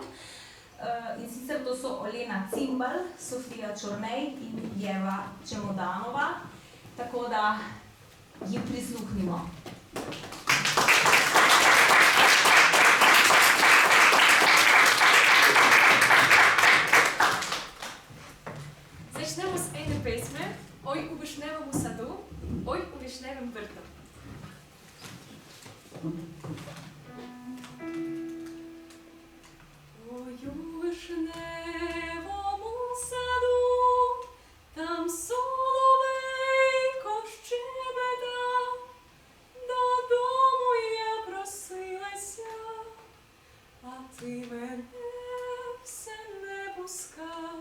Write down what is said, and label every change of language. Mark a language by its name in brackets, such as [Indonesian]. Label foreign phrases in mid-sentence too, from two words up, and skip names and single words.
[Slovenian] In sicer to so Olena Cimbal, Sofija Čornej in Jeva Čemodanova, tako da jim prisluhnimo. Začnemo s ene pesme, Oj u višnevem sadu, Oj u višnevem vrtu. [Ukrainian] Ой у вишневому саду, там соловейко щебетав, додому я просилася, а ти мене все не пускав.